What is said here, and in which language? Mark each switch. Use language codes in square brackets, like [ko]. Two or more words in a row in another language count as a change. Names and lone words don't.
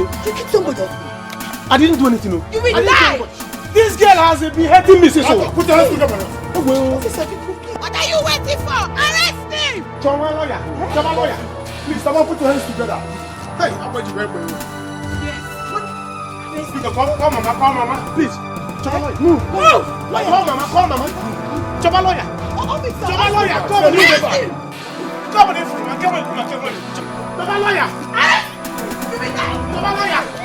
[en] you did somebody. I didn't do anything, no. You will die! This girl has been hating me, so. Put your hands together. What are you waiting for? Arrest him! Choma lawyer. Please, someone put your hands together. Hey, I'm going to break for you. Yes. Call Mama, please. Choma lawyer. Move. Call Mama. Choma lawyer. Choma lawyer, come on, Come on, Choma lawyer. Choma lawyer.